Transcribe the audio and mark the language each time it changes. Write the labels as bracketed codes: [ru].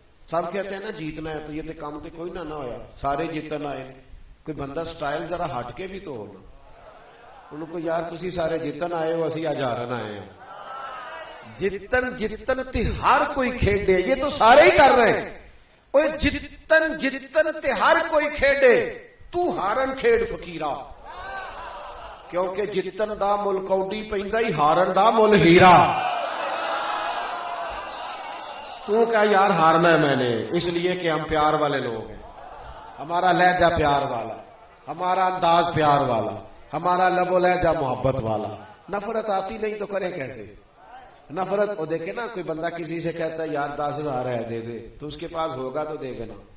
[ur] سب کہتے ہیں نا جیتنا ہے, [pa] تو یہ تے کام تے کوئی نہ ہویا, سارے جیتن آئے. کوئی بندہ سٹائل ذرا ہٹ کے بھی تو ہونا. انہوں کو یار تسی سارے جیتن آئے ہو, اسی ہزارن آئے ہیں. جتن جتن تے ہر کوئی کھیڈے, [ur] یہ تو سارے ہی کر رہے ہیں. [pa] اوے جتن جتن تے ہر کوئی کھیڈے, تو ہارن کھیڈ فقیرا, کیونکہ جتن دا مل کوڈی پیندا ہی, ہارن دا مل ہیرا. [ur] تو کیا یار ہارنا ہے میں نے, اس لیے کہ ہم پیار والے لوگ ہیں, ہمارا لہجہ پیار والا, ہمارا انداز پیار والا, ہمارا لب و لہجہ محبت والا. نفرت آتی نہیں تو کرے کیسے نفرت؟ وہ دیکھے نا کوئی بندہ کسی سے کہتا ہے یار 10,000 ہے دے دے, تو اس کے پاس ہوگا تو دے گا نا.